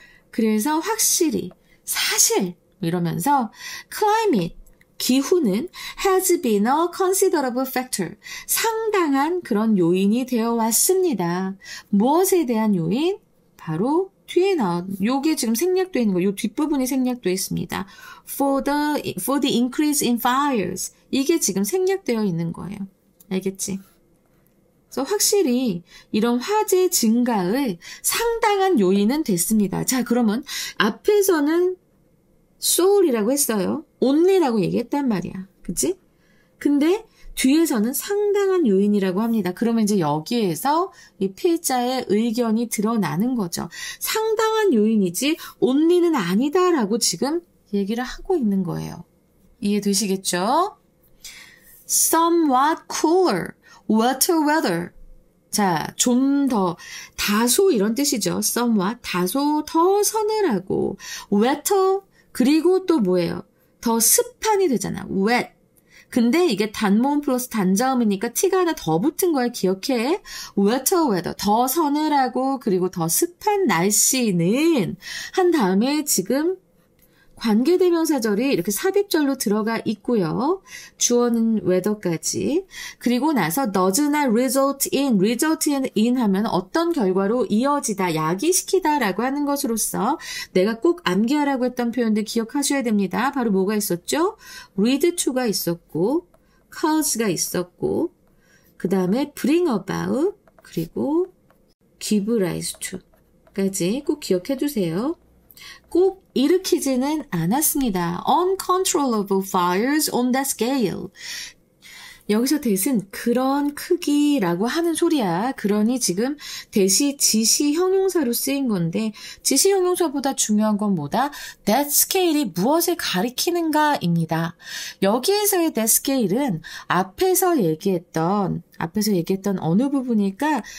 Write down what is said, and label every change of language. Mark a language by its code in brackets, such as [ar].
[ko] 그래서 확실히, 사실 이러면서 climate, 기후는 [en] has been a considerable factor, [ko] 상당한 그런 요인이 되어 왔습니다. 무엇에 대한 요인? 바로 뒤에 나온, 요게 지금 생략되어 있는 거, 요 뒷부분이 생략되어 있습니다. [en] For the increase in fires. [ko] 이게 지금 생략되어 있는 거예요. 알겠지? 그래서 확실히 이런 화재 증가의 상당한 요인은 됐습니다. 자, 그러면 앞에서는 soul이라고 했어요. only라고 얘기했단 말이야. 그치? 근데 뒤에서는 상당한 요인이라고 합니다. 그러면 이제 여기에서 이 필자의 의견이 드러나는 거죠. 상당한 요인이지 only는 아니다라고 지금 얘기를 하고 있는 거예요. 이해되시겠죠? [en] Somewhat cooler, wetter weather. [ko] 자, 좀 더, 다소 이런 뜻이죠. Somewhat, 다소 더 서늘하고, wetter, 그리고 또 뭐예요? 더 습한이 되잖아. wet. 근데 이게 단모음 플러스 단자음이니까 t가 하나 더 붙은 걸 기억해. wetter weather, 더 서늘하고 그리고 더 습한 날씨는 한 다음에 지금 관계대명사절이 이렇게 삽입절로 들어가 있고요. 주어는 weather까지. 그리고 나서 [en] does not result in [ko] 하면 어떤 결과로 이어지다, 야기시키다 라고 하는 것으로서 내가 꼭 암기하라고 했던 표현들 기억하셔야 됩니다. 바로 뭐가 있었죠? lead to가 있었고 cause가 있었고 그 다음에 bring about 그리고 give rise to까지 꼭 기억해 두세요. 꼭 일으키지는 않았습니다. [en] Uncontrollable fires on that scale. [ko] 여기서 that은 그런 크기라고 하는 소리야. 그러니 지금 that이 지시 형용사로 쓰인 건데 지시 형용사보다 중요한 건 뭐다? That scale이 무엇을 가리키는가입니다. 여기에서의 that scale은 앞에서 얘기했던 어느 부분일까?